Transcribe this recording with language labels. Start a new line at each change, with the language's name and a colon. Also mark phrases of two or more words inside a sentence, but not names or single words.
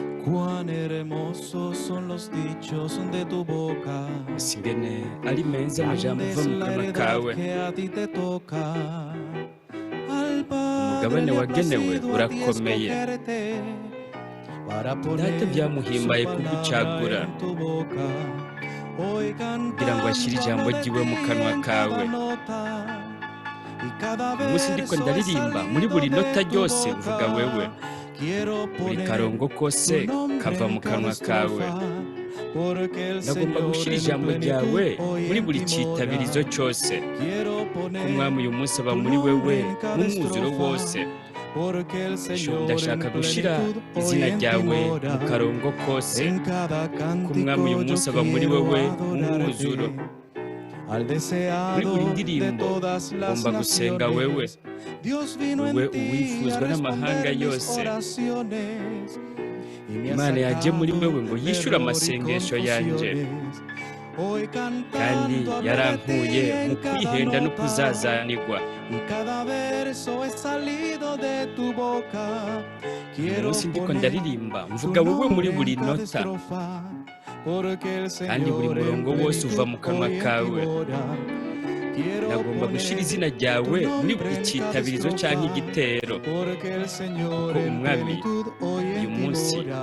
Spanish: Cuán hermosos son los dichos de tu boca.
Kinyarwanda: singene ari meza amajambo
Spanish: Grande
Kinyarwanda: ava
Spanish: es
Kinyarwanda: mu
Spanish: la
Kinyarwanda: kanwa
Spanish: heredad
Kinyarwanda: kawe.
Spanish: que a ti te toca. Al Padre
Kinyarwanda: Umugabane
Spanish: le ha
Kinyarwanda: wagenewe
Spanish: placido a ti
Kinyarwanda: urakomeye.
Spanish: escogerte para
Kinyarwanda: Data
Spanish: poner su
Kinyarwanda: byamuhimbaye
Spanish: palabra
Kinyarwanda: kugucagura
Spanish: en tu boca. Hoy
Kinyarwanda: kugira ngo ashyire
Spanish: cantando
Kinyarwanda: ijambo
Spanish: hablo de
Kinyarwanda: ryiwe mu
Spanish: ti
Kinyarwanda: kanwa
Spanish: en cada
Kinyarwanda: kawe.
Spanish: nota y cada
Kinyarwanda: Uyu munsi ndiko
Spanish: verso es
Kinyarwanda: ndaririmba, muri
Spanish: salido
Kinyarwanda: buri
Spanish: de
Kinyarwanda: nota
Spanish: tu
Kinyarwanda: ryose mvuga wewe.
Spanish: boca. Quiero
Kinyarwanda: Buri
Spanish: poner
Kinyarwanda: karongo
Spanish: tu
Kinyarwanda: kose
Spanish: nombre
Kinyarwanda: kava
Spanish: en
Kinyarwanda: mu
Spanish: cada
Kinyarwanda: kanwa kawe.
Spanish: estrofa, porque el
Kinyarwanda: Ndagomba
Spanish: Señor
Kinyarwanda: gushyira
Spanish: en
Kinyarwanda: ijambo
Spanish: plenitud
Kinyarwanda: ryawe
Spanish: hoy
Kinyarwanda: muri
Spanish: en
Kinyarwanda: buri
Spanish: ti
Kinyarwanda: cyitabirizo
Spanish: mora.
Kinyarwanda: cyose.
Spanish: Quiero
Kinyarwanda: Ko
Spanish: poner
Kinyarwanda: umwami uyu munsi aba
Spanish: tu
Kinyarwanda: muri wewe
Spanish: nombre en cada
Kinyarwanda: n'umwuzuro
Spanish: estrofa,
Kinyarwanda: wose.
Spanish: porque el Señor
Kinyarwanda: Ndashaka
Spanish: en
Kinyarwanda: gushyira
Spanish: plenitud hoy
Kinyarwanda: izina
Spanish: en ti
Kinyarwanda: ryawe mu
Spanish: mora.
Kinyarwanda: karongo kose.
Spanish: En cada
Kinyarwanda: Ko umwami uyu
Spanish: cántico yo
Kinyarwanda: munsi aba muri
Spanish: quiero
Kinyarwanda: wewe mu mwuzuro.
Spanish: adorarte, al
Kinyarwanda: Muri
Spanish: deseado
Kinyarwanda: buri
Spanish: de
Kinyarwanda: ndirimbo
Spanish: todas las
Kinyarwanda: ngomba gusenga wewe.
Spanish: naciones. Dios vino
Kinyarwanda: Wewe
Spanish: en ti a
Kinyarwanda: uwifuzwa n'amahanga
Spanish: responder mis
Kinyarwanda: yose.
Spanish: oraciones y me ha
Kinyarwanda: Imana yaje muri
Spanish: sacado
Kinyarwanda: wewe ngo
Spanish: de
Kinyarwanda: yishyure
Spanish: error y
Kinyarwanda: amasengesho yanjye.
Spanish: confusiones. Hoy
Kinyarwanda: Kandi
Spanish: cantando hablo de
Kinyarwanda: yarankuye
Spanish: ti
Kinyarwanda: mu
Spanish: en cada
Kinyarwanda: kwihenda no
Spanish: nota
Kinyarwanda: kuzazanirwa.
Spanish: y cada verso es salido de tu boca.
Kinyarwanda: Uyu
Spanish: Quiero
Kinyarwanda: munsi ndiko
Spanish: poner
Kinyarwanda: ndaririmba
Spanish: tu
Kinyarwanda: mvuga wowe muri
Spanish: nombre
Kinyarwanda: buri
Spanish: en cada
Kinyarwanda: nota.
Spanish: estrofa, porque el
Kinyarwanda: Kandi buri
Spanish: Señor en
Kinyarwanda: murongo wose uva
Spanish: plenitud
Kinyarwanda: mu kanwa
Spanish: hoy en ti
Kinyarwanda: kawe.
Spanish: mora. Quiero
Kinyarwanda: Ndagomba gushyira
Spanish: poner
Kinyarwanda: izina
Spanish: tu
Kinyarwanda: ryawe muri
Spanish: nombre
Kinyarwanda: buri
Spanish: en cada
Kinyarwanda: cyitabirizo cyangwa
Spanish: estrofa,
Kinyarwanda: igitero.
Spanish: porque el Señor
Kinyarwanda: Kuko
Spanish: en
Kinyarwanda: umwami
Spanish: plenitud hoy
Kinyarwanda: uyu
Spanish: en ti
Kinyarwanda: munsi
Spanish: mora.